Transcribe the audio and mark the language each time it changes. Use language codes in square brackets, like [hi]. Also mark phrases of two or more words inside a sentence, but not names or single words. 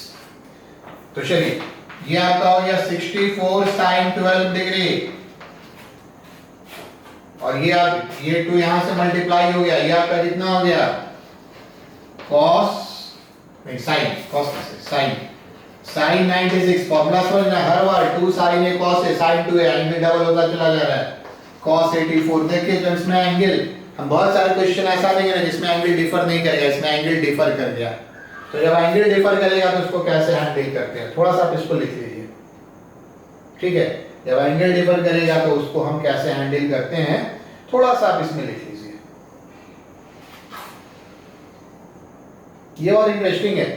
[hi] तो चलिए ये आपका हो गया 64 sin 12 डिग्री, और ये आप ये 2 यहां से मल्टीप्लाई हो गया, ये आपका कितना हो गया cos नहीं [en] sin cos sin sin 96, [hi] फॉर्मूला समझना, हर बार [en] 2 sin a cos a sin 2a angle double [hi] होता चला जा रहा है, cos 84। देखिए जब इसमें एंगल, हम बहुत सारे क्वेश्चन ऐसा नहीं है जिसमें [en] angle differ [hi] नहीं करेगा, इसमें [en] angle differ [hi] कर गया, तो जब [en] angle differ [hi] करेगा तो उसको कैसे हैंडल करते हैं, थोड़ा सा आप इसको लिख लीजिए, ठीक है, जब [en] angle differ [hi] करेगा तो उसको हम कैसे हैंडल करते हैं, थोड़ा सा आप इसमें लिख लीजिए, ये और इंटरेस्टिंग है।